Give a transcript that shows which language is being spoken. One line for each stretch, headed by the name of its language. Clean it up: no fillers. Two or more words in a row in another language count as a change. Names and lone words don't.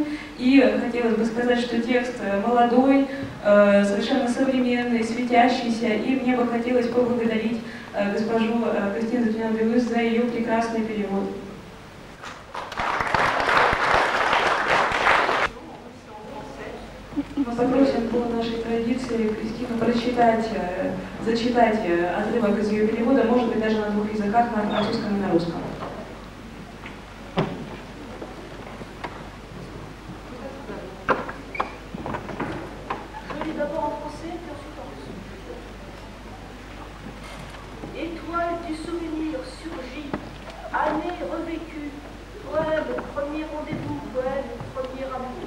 Russian: И хотелось бы сказать, что текст молодой, совершенно современный, светящийся, и мне бы хотелось поблагодарить госпожу Кристину Затюнян-Белюс за ее прекрасный перевод. Мы попросим по нашей традиции Кристину зачитать отрывок из ее перевода, может быть, даже на двух языках, на французском и на русском.
French: Étoile du souvenir surgit, année revécue, poème, premier rendez-vous, poème, premier amour.